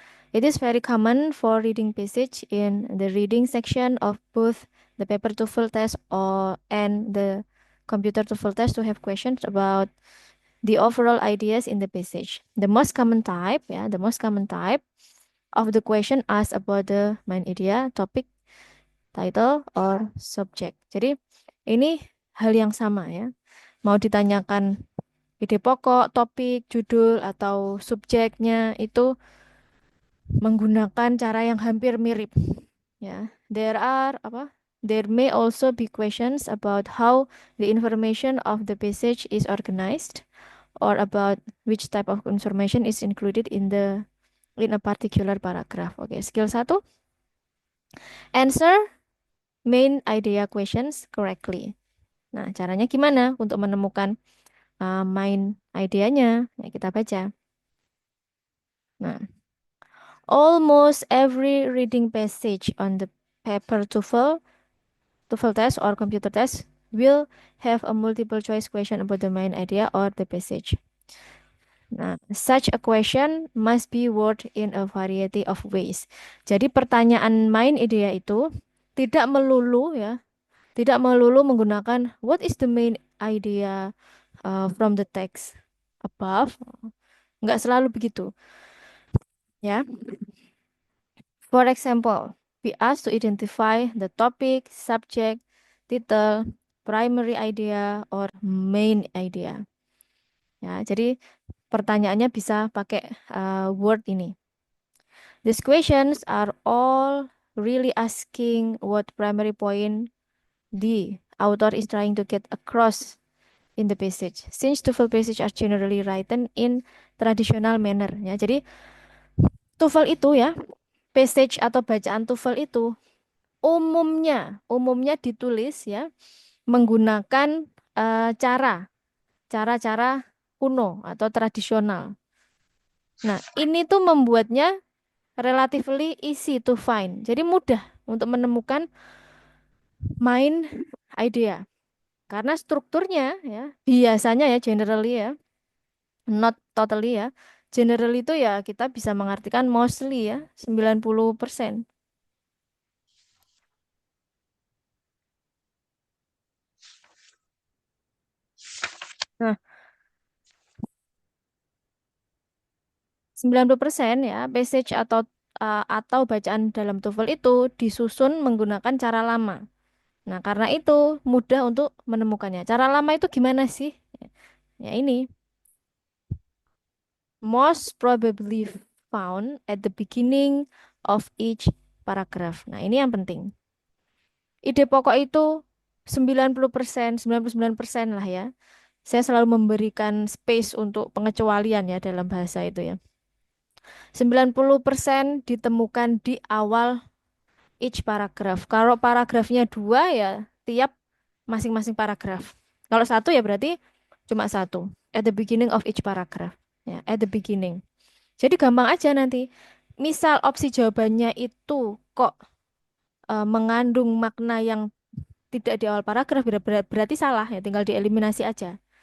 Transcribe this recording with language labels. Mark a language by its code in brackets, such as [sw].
[en] It is very common for reading passage in the reading section of both the paper TOEFL test or and the computer TOEFL test to have questions about the overall ideas in the passage. The most common type ya, the most common type of the question asked about the main idea, topic, title, or subject. [id] Jadi ini hal yang sama ya. Mau ditanyakan ide pokok, topik, judul, atau subjeknya itu menggunakan cara yang hampir mirip. [en] Ya, There may also be questions about how the information of the passage is organized, or about which type of information is included in a particular paragraph. Oke, skill satu, answer main idea questions correctly. [id] Nah, caranya gimana untuk menemukan main idenya? Ya, kita baca. [en] Nah, almost every reading passage on the paper TOEFL test or computer test will have a multiple choice question about the main idea or the passage. Nah, such a question must be worded in a variety of ways. [id] Jadi pertanyaan main idea itu tidak melulu ya, tidak melulu menggunakan [en] what is the main idea from the text above. [id] Nggak selalu begitu ya. [en] For example, we ask to identify the topic, subject, title, primary idea, or main idea. [id] Ya, jadi pertanyaannya bisa pakai word ini. [en] These questions are all really asking what primary point the author is trying to get across in the passage. Since TOEFL passage are generally written in traditional manner. [id] Ya, jadi TOEFL itu ya, passage atau bacaan TOEFL itu umumnya ditulis ya menggunakan cara-cara kuno atau tradisional. Nah, ini tuh membuatnya [en] relatively easy to find. [id] Jadi mudah untuk menemukan main idea. Karena strukturnya ya biasanya ya generally ya, [en] not totally [id] ya. Generally itu ya kita bisa mengartikan mostly ya 90%. Nah, 90% ya, passage atau bacaan dalam TOEFL itu disusun menggunakan cara lama. Nah, karena itu mudah untuk menemukannya. Cara lama itu gimana sih? [en] Ya ini, most probably found at the beginning of each paragraph. [id] Nah, ini yang penting. Ide pokok itu 90%, 99% lah ya. Saya selalu memberikan space untuk pengecualian ya dalam bahasa itu ya. 90% ditemukan di awal [en] each paragraph. [id] Kalau paragrafnya dua ya tiap masing-masing paragraf. Kalau satu ya berarti cuma satu. [en] at the beginning of each paragraph. [id] Ya, [en] at the beginning. [id] Jadi gampang aja nanti. Misal opsi jawabannya itu kok mengandung makna yang tidak di awal paragraf berarti salah ya, tinggal dieliminasi aja.